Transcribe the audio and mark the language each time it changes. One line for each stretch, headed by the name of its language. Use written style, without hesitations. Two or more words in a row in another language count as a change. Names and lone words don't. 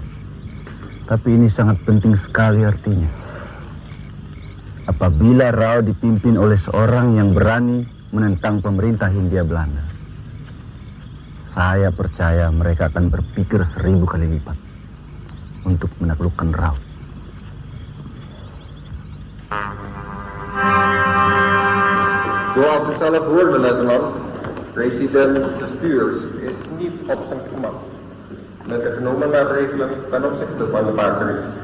Indonesian: Tapi ini sangat penting sekali artinya. Apabila Rau dipimpin oleh seorang yang berani menentang pemerintah Hindia Belanda, saya percaya mereka akan berpikir 1000 kali lipat untuk menaklukkan Rau.
Dutch: Zoals u zelf hoorde, luitenant, president Stuurs is niet op zijn gemak met de genomen maatregelen ten opzichte van de Paardenries.